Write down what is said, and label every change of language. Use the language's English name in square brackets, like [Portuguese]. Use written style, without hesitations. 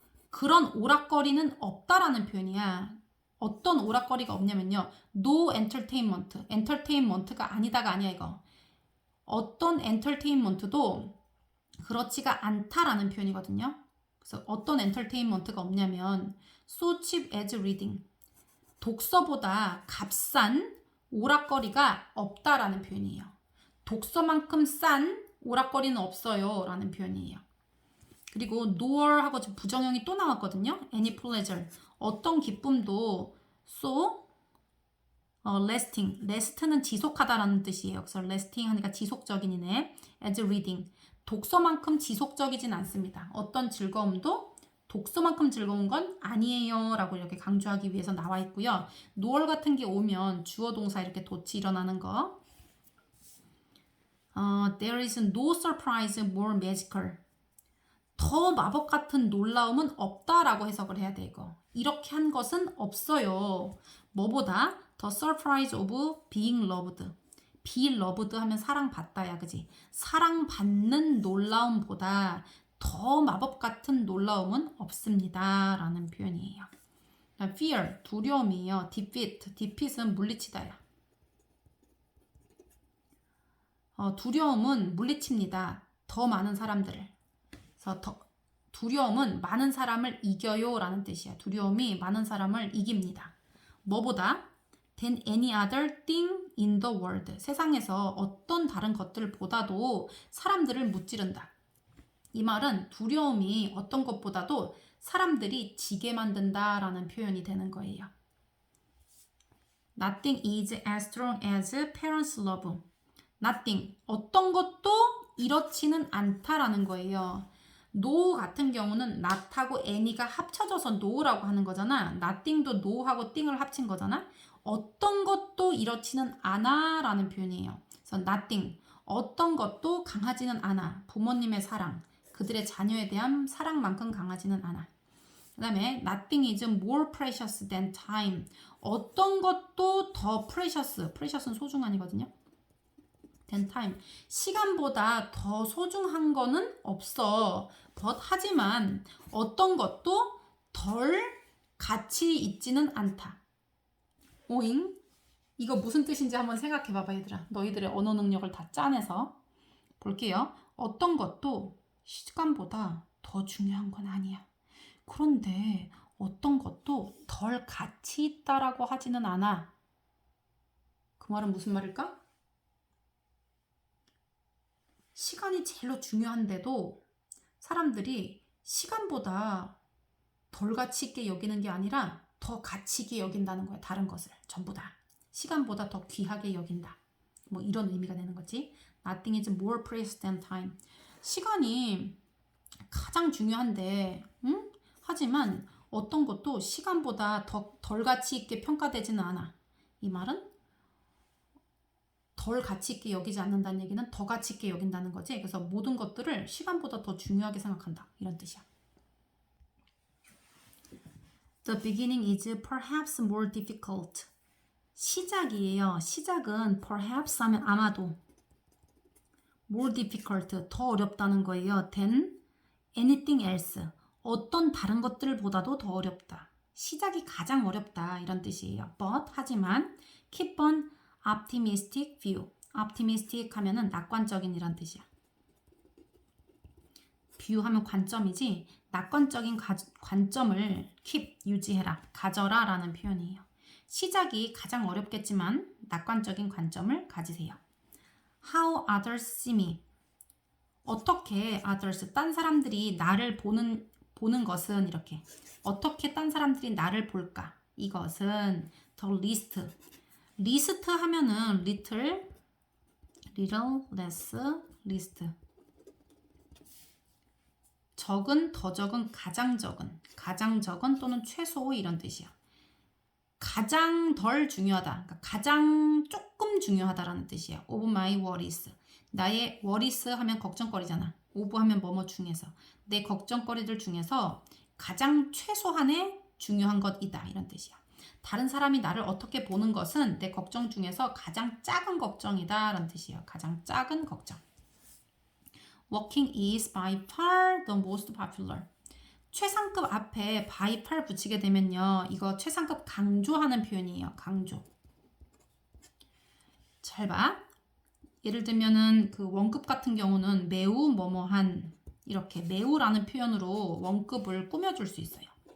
[Korean] 그런 오락거리는 없다라는 표현이야. 어떤 오락거리가 없냐면요. [English] No entertainment. [Korean] entertainment가 아니다가 아니야 이거. 어떤 entertainment도 그렇지가 않다라는 표현이거든요. 그래서 어떤 entertainment가 없냐면 [English] so cheap as reading. [Korean] 독서보다 값싼 오락거리가 없다라는 표현이에요. 독서만큼 싼 오락거리는 없어요 라는 표현이에요. 그리고 nor하고 지금 부정형이 또 나왔거든요. [English] any pleasure. [Korean] 어떤 기쁨도 [English] so lasting. [Korean] last는 지속하다라는 뜻이에요. 그래서 lasting 하니까 지속적인이네. [English] as reading. [Korean] 독서만큼 지속적이진 않습니다. 어떤 즐거움도 독서만큼 즐거운 건 아니에요 라고 이렇게 강조하기 위해서 나와 있고요. 노얼 같은 게 오면 주어 동사 이렇게 도치 일어나는 거. [English] There is no surprise more magical. [Korean] 더 마법 같은 놀라움은 없다라고 해석을 해야 돼 이거. 이렇게 한 것은 없어요. 뭐보다 [English] the surprise of being loved. [Korean] be loved 하면 사랑받다야 그지? 사랑받는 놀라움보다 더 마법 같은 놀라움은 없습니다 라는 표현이에요. fear, 두려움이에요. defeat은 물리치다야. 두려움은 물리칩니다. 더 많은 사람들을. 그래서 두려움은 많은 사람을 이겨요 라는 뜻이야. 두려움이 많은 사람을 이깁니다. 뭐보다? [English] than any other thing in the world. [Korean] 세상에서 어떤 다른 것들보다도 사람들을 무찌른다. 이 말은 두려움이 어떤 것보다도 사람들이 지게 만든다 라는 표현이 되는 거예요. [English] Nothing is as strong as parents' love. Nothing. [Korean] 어떤 것도 이렇지는 않다라는 거예요. no 같은 경우는 not하고 any가 합쳐져서 no라고 하는 거잖아. nothing도 no하고 thing을 합친 거잖아. 어떤 것도 이렇지는 않아 라는 표현이에요. 그래서 nothing. 어떤 것도 강하지는 않아. 부모님의 사랑, 그들의 자녀에 대한 사랑만큼 강하지는 않아. 그 다음에 [English] nothing is more precious than time. [Korean] 어떤 것도 더 precious는 소중한이거든요. [English] than time. [Korean] 시간보다 더 소중한 거는 없어. 하지만 어떤 것도 덜 가치 있지는 않다. 오잉? 이거 무슨 뜻인지 한번 생각해 봐봐 얘들아. 너희들의 언어 능력을 다 짜내서 볼게요. 어떤 것도 시간보다 더 중요한 건 아니야. 그런데 어떤 것도 덜 가치 있다라고 하지는 않아. 그 말은 무슨 말일까? 시간이 제일로 중요한데도 사람들이 시간보다 덜 가치 있게 여기는 게 아니라 더 가치 있게 여긴다는 거야. 다른 것을 전부 다. 시간보다 더 귀하게 여긴다. 뭐 이런 의미가 되는 거지. [English] Nothing is more precious than time. [Korean] 시간이 가장 중요한데 하지만 어떤 것도 시간보다 덜 가치 있게 평가되지는 않아. 이 말은 덜 가치 있게 여기지 않는다는 얘기는 더 가치 있게 여긴다는 거지. 그래서 모든 것들을 시간보다 더 중요하게 생각한다. 이런 뜻이야. [English] The beginning is perhaps more difficult. [Korean] 시작이에요. 시작은 perhaps 하면 아마도 [English] more difficult, [Korean] 더 어렵다는 거예요. [English] than anything else. [Korean] 어떤 다른 것들보다도 더 어렵다. 시작이 가장 어렵다. 이런 뜻이에요. [English] But [Korean] 하지만 [English] keep on optimistic view. [Korean] optimistic 하면은 낙관적인 이란 뜻이야. view 하면 관점이지 낙관적인 관점을 keep, 유지해라, 가져라 라는 표현이에요. 시작이 가장 어렵겠지만 낙관적인 관점을 가지세요. [English] How others see me. [Korean] 어떻게 others, 딴 사람들이 나를 보는 것은 이렇게. 어떻게 딴 사람들이 나를 볼까? 이것은 [English] the least. [Korean] 리스트 하면은 [English] little, less, least. [Korean] 적은, 더 적은, 가장 적은 또는 최소 이런 뜻이야. 가장 덜 중요하다. 그러니까 가장 조금 중요하다라는 뜻이야. [English] of my worries. [Korean] 나의 worries 하면 걱정거리잖아. of 하면 뭐뭐 중에서. 내 걱정거리들 중에서 가장 최소한의 중요한 것이다. 이런 뜻이야. 다른 사람이 나를 어떻게 보는 것은 내 걱정 중에서 가장 작은 걱정이다. 라는 뜻이에요. 가장 작은 걱정. [English] Walking is by far the most popular. [Korean] 최상급 앞에 by far 붙이게 되면요. 이거 최상급 강조하는 표현이에요. 강조. 잘 봐. 예를 들면은 그 원급 같은 경우는 매우 뭐뭐한 이렇게 매우라는 표현으로 원급을 꾸며줄 수 있어요.